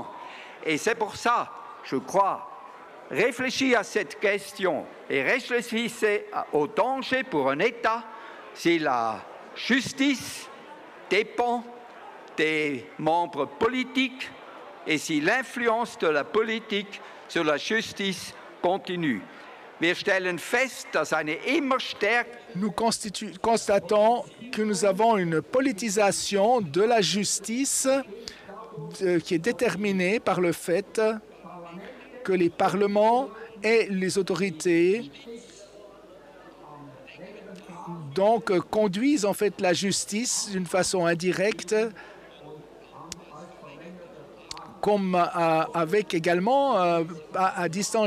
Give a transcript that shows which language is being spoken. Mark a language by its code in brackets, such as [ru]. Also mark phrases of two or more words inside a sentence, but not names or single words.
[fr] Et c'est pour ça, je crois, réfléchissez à cette question et réfléchissez au danger pour un État si la justice dépend des membres politiques et si l'influence de la politique sur la justice continue. [de] Wir stellen fest, dass eine immer stärker [fr] Nous constatons que nous avons une politisation de la justice qui est déterminée par le fait que les parlements et les autorités donc conduisent en fait la justice d'une façon indirecte, comme avec également à distance.